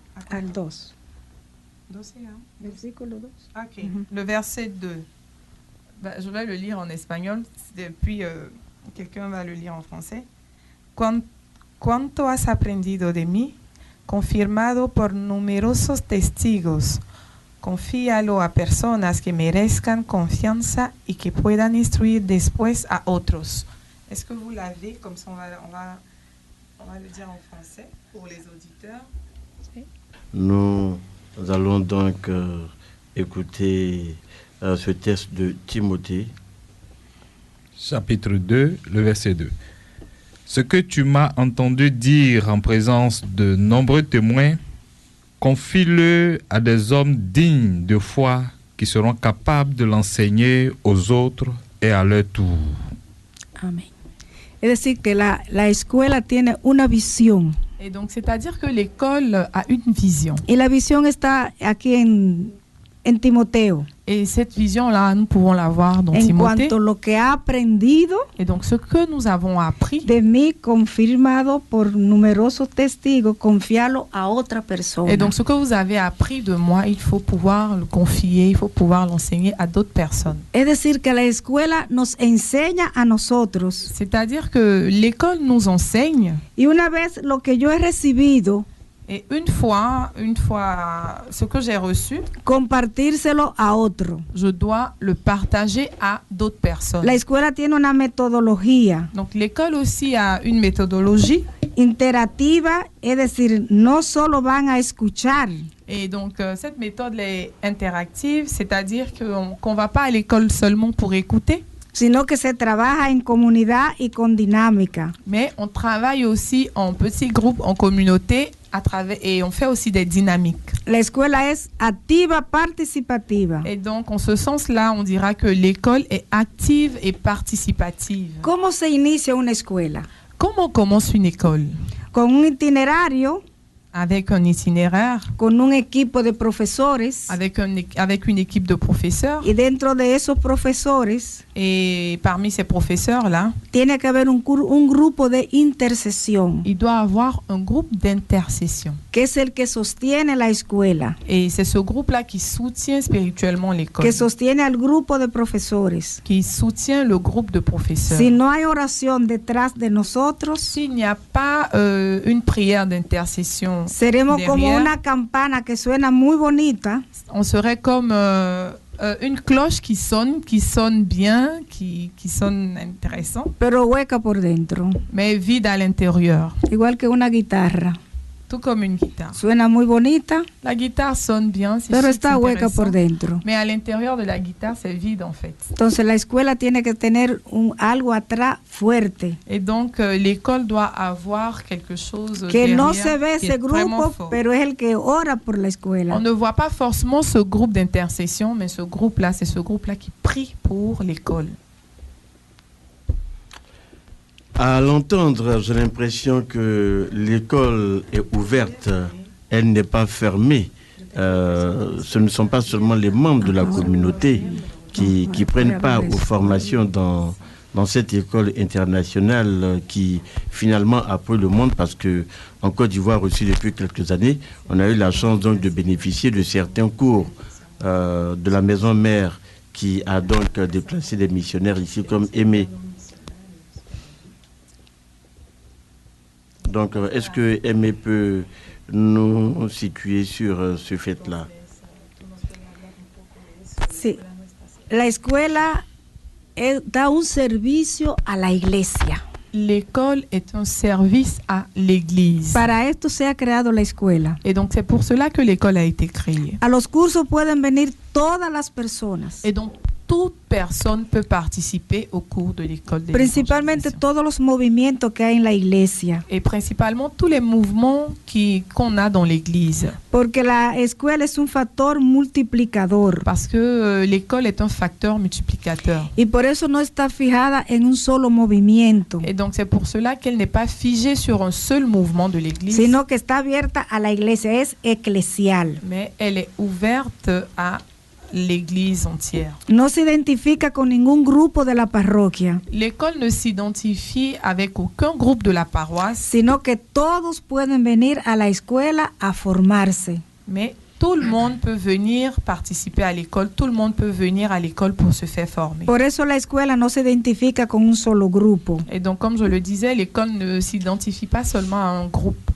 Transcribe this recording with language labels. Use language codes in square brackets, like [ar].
[es] al 2. Versículo 2. [fr] Ok, le verset 2. Bah, je vais le lire en espagnol, puis quelqu'un va le lire en français. [es] ¿Cuánto has aprendido de mí? Confirmado por numerosos testigos. Confíalo a personas que merezcan confianza y que puedan instruir después a otros. [fr] Est-ce que vous l'avez? Comme ça, on va le dire en français pour les auditeurs. Nous allons donc écouter ce texte de Timothée. Chapitre 2, le verset 2. Ce que tu m'as entendu dire en présence de nombreux témoins, confie-le à des hommes dignes de foi qui seront capables de l'enseigner aux autres et à leur tour. [es] Amén. Es decir, que la escuela tiene una visión. [fr] Et donc, c'est-à-dire que l'école a une vision. [es] Y la visión está aquí en Timoteo. [fr] Et cette vision-là, nous pouvons la voir dans Timothée. [es] En cuanto a lo que ha aprendido. [fr] Et donc, ce que nous avons appris. [es] De mí, confirmado por numerosos testigos, confiarlo a otra persona. [fr] Et donc, ce que vous avez appris de moi, il faut pouvoir le confier, il faut pouvoir l'enseigner à d'autres personnes. [es] Es decir, que la escuela nos enseña a nosotros. [fr] C'est-à-dire que l'école nous enseigne. [es] Y una vez lo que yo he recibido. [fr] Et une fois, ce que j'ai reçu, [es] compartírselo a otro. [fr] Je dois le partager à d'autres personnes. [es] La escuela tiene una metodología. [fr] Donc l'école aussi a une méthodologie [es] interactiva, es decir, no solo van a escuchar. [fr] Et donc cette méthode est interactive, c'est-à-dire qu'on va pas à l'école seulement pour écouter. [es] Sino que se trabaja en comunidad y con dinámica. [fr] Mais on travaille aussi en petits groupes, en communauté, et on fait aussi des dynamiques. [es] La escuela es activa, participativa. [fr] Et donc, en ce sens-là, on dira que l'école est active et participative. [es] ¿Cómo se inicia una escuela? [fr] Comment commence une école? [es] Con un itinerario. [fr] Avec un itinéraire. [es] Con un equipo de profesores. [fr] Avec une équipe de professeurs. [es] Y dentro de esos profesores. [fr] Et parmi ces professeurs-là. [es] Tiene que haber un grupo de intercesión. [fr] Il doit avoir un groupe d'intercession. [es] Que es el que sostiene la escuela. [fr] Et c'est ce groupe-là qui soutient spirituellement l'école. [es] Que sostiene al grupo de profesores. [fr] Qui soutient le groupe de professeurs. [es] Si no hay oración detrás de nosotros. [fr] S'il n'y a pas une prière d'intercession. [es] Seremos como una campana que suena muy bonita. [fr] On serait comme une cloche qui sonne bien, qui sonne intéressant. [es] Pero hueca por dentro. [fr] Mais vide à l'intérieur. [es] Igual que una guitarra. [fr] Tout comme une guitare. [es] Suena muy bonita. [fr] La guitare sonne bien, [es] pero está hueca por dentro. [fr] Mais à l'intérieur de la guitare, c'est vide en fait. [es] Entonces la escuela tiene que tener algo atrás fuerte. [fr] Et donc l'école doit avoir quelque chose [es] que [fr] derrière, [es] no se ve ese grupo, pero es el que ora por la escuela. [fr] On ne voit pas forcément ce groupe d'intercession, mais ce groupe-là, c'est ce groupe-là qui prie pour l'école. À l'entendre, j'ai l'impression que l'école est ouverte, elle n'est pas fermée. Ce ne sont pas seulement les membres de la communauté qui prennent part aux formations dans cette école internationale qui finalement a pris le monde, parce que en Côte d'Ivoire aussi depuis quelques années, on a eu la chance donc de bénéficier de certains cours de la maison mère qui a donc déplacé des missionnaires ici comme Aimé. Donc, est-ce que Aimé peut nous situer sur ce fait-là? [es] Sí. La escuela da un servicio a la iglesia. [fr] l'école est un service à l'Église. [es] Para esto se ha creado la escuela. [fr] Et donc c'est pour cela que l'école a été créée. [es] A los cursos pueden venir todas las personas. [fr] Et donc toute personne peut participer au cours de l'école de [es] Principalmente todos los movimientos que hay en la iglesia. [fr] Et principalement tous les mouvements qu'on a dans l'église. [es] Porque la escuela es un factor multiplicador. [fr] Parce que l'école est un facteur multiplicateur. [es] Y por eso no está fijada en un solo movimiento. [fr] Et donc c'est pour cela qu'elle n'est pas figée sur un seul mouvement de l'église. [es] Sino que está abierta a la iglesia, es eclesial. [fr] Mais elle est ouverte à l'église entière. [es] No se identifica con ningún grupo de la parroquia. [fr] L'école ne s'identifie avec aucun groupe de la paroisse, [es] sino que todos pueden venir a la escuela a formarse. [fr] Mais tout le monde peut venir participer à l'école, tout le monde peut venir à l'école pour se faire former. [es] Por eso la escuela no se identifica con un solo grupo. [fr] Et donc comme je le disais, l'école ne s'identifie pas seulement à un groupe.